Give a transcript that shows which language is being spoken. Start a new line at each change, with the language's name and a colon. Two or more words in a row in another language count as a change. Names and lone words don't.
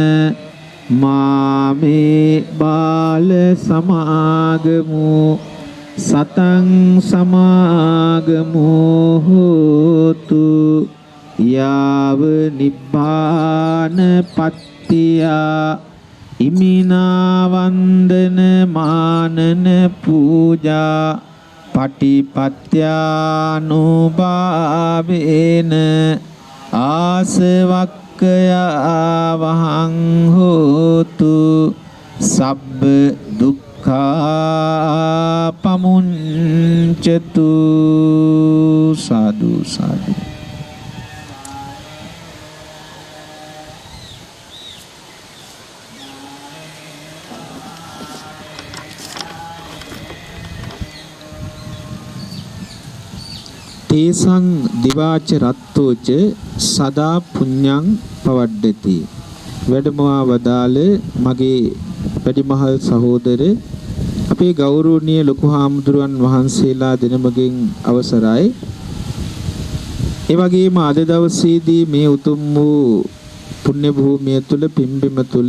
Pali: මාමේ බාල සමාගමු සතං සමාගමු හෝතු යාව නිබ්බාන පත්තියා ඉමිනා වන්දන මානන පූජා පටිපත්‍යානුභාවේන ආසවක්ඛයා වහං හෝතු සබ්බ දුක්ඛා පමුඤ්චතු. සාදු සාදු. තේසං දිවාච රත්තෝච සදා පුඤ්ඤං පවඩ්ඩති.
Sinhala: වැඩමවා වදාළ මගේ වැඩිමහල් සහෝදර අපේ ගෞරවනීය ලොකු හාමුදුරුවන් වහන්සේලා දෙනමගෙන් අවසරයි. ඒ වගේම අද දවසේදී මේ උතුම් වූ පුණ්‍ය භූමිය තුල පින්බිම තුල